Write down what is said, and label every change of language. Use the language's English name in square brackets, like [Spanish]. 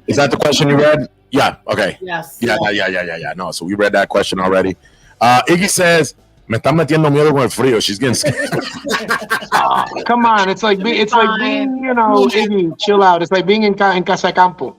[English] Is that the question you read? Yeah. Okay. Yes. Yeah. No. So we read that question already. Iggy says, [Spanish] "Me están metiendo miedo con el frío." [English] She's getting scared. Come on, it's like being, Iggy, chill out. It's like being in Casa Campo.